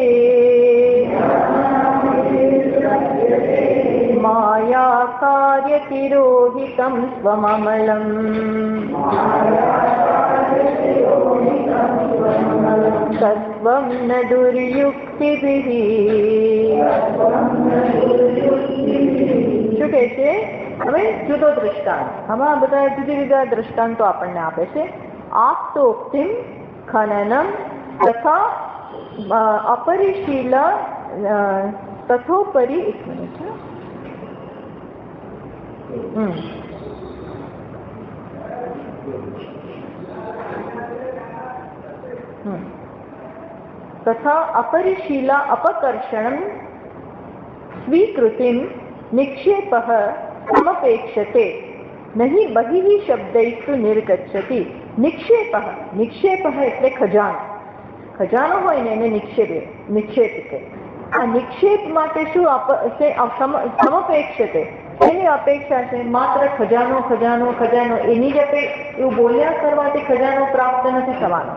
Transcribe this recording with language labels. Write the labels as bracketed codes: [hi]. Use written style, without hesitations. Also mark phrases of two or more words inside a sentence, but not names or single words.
[sa] माया कार्यतिरोहितं स्वममलम् तत्त्वं न दुर्युक्तिभिः। [gu] શું કહે છે? હવે જુદો દ્રષ્ટાંત, આમાં બધા જુદી જુદા દ્રષ્ટાંતો આપણને આપે છે. [sa] આપ્તોક્તિમ ખનનમ તથા અપરિશીલ તથોપરી. [gu] એક મિનિટ, [sa] तथा अपरिशीला अपकर्षणं स्वीकृतिं निक्षेपः समपेक्षते नहीं बहिः शब्दैस्तु निर्गच्छति. [gu] નિક્ષેપઃ, નિક્ષેપઃ એટલે ખજાનો. ખજાનો હોય ને એને નિક્ષેપ છે. આ નિક્ષેપ માટે શું સમપેક્ષતે, એની અપેક્ષા છે. માત્ર ખજાનો ખજાનો ખજાનો એની જ એવું બોલ્યા કરવાથી ખજાનો પ્રાપ્ત નથી થવાનો.